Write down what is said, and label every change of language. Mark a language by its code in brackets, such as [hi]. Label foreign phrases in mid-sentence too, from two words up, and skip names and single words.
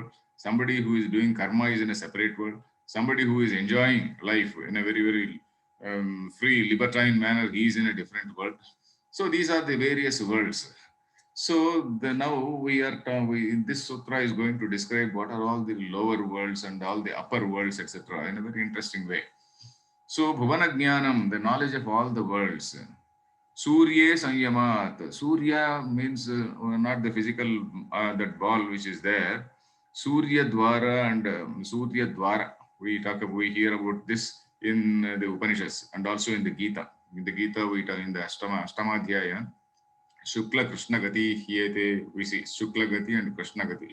[en] Somebody who is doing karma is in a separate world. Somebody who is enjoying life in a very free libertine manner, he is in a different world. So these are the various worlds. So now this sutra is going to describe what are all the lower worlds and all the upper worlds, etc., in a very interesting way. [sa] So भुवन ज्ञानम्, [en] the knowledge of all the worlds. [sa] सूर्य संयमात्. [en] Surya means not the physical that ball which is there. [sa] सूर्य द्वार and सूर्य द्वार. [en] We hear about this in the Upanishads and also in the Gita. In the Gita, we talk in the Ashtamadhyaya. [sa] शुक्ल कृष्ण गति हियते, [en] we see [sa] शुक्ल गति [en] and [sa] कृष्ण गति.